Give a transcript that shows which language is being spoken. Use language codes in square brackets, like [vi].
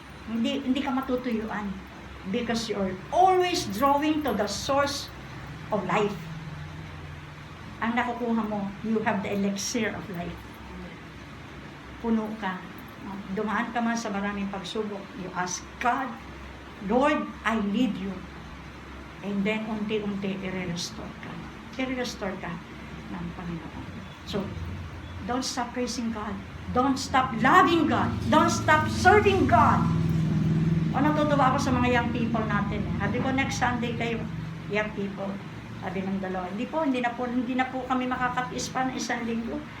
[tl] Hindi ka matutuyuan [en] because you're always drawing to the source of life. [tl] Ang nakukuha mo, [en] you have the elixir of life. [tl] Puno ka. Dumaan ka man sa maraming pagsubok. [en] You ask God, Lord, I need you. And then, [tl] unti-unti, i-restore ka. I-restore ka ng Panginoon. [en] So, don't stop praising God. Don't stop loving God. Don't stop serving God. [tl] O, natutuwa ako sa mga young people natin. Sabi ko, next Sunday kayo, young people. Sabi ng dalawa, hindi na po kami makakatiis pa ng isang linggo.